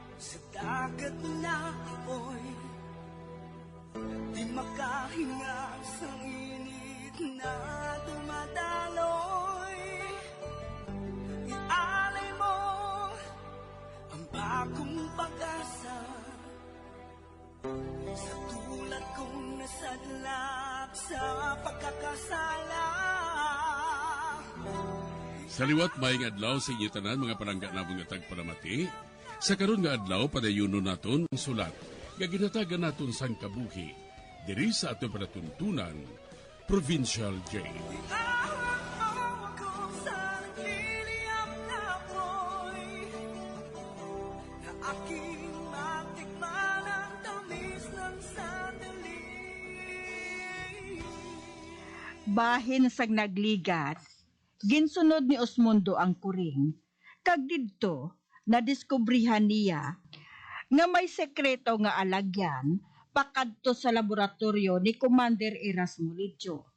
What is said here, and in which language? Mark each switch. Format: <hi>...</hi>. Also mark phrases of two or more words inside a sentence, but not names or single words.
<tl>Sa dagat na apoy, di makahinga sa init na dumadaloy. Ialay mo ang bagong pag-asa sa tulad kong nasadlak sa pagkakasala.</tl> <hil>Sa liwat maing adlaw sa inyo tanan mga palangga namon nga tagparamati. Sa karon nga adlaw padayunon naton ang sulat nga ginatagan naton sang kabuhi diri sa aton panatuntunan Provincial Jail.</hil> <tl>Iawag mo ako sa nagliliyap na apoy, na aking matikman ang tamis ng sandali.</tl> <hil>Bahin sang nagligat, ginsunod ni Osmundo ang kuring, kag didto nadiskubrihan niya nga may sekreto nga alagyan pakadto sa laboratorio ni Commander Erasmo Lidjo.</hil>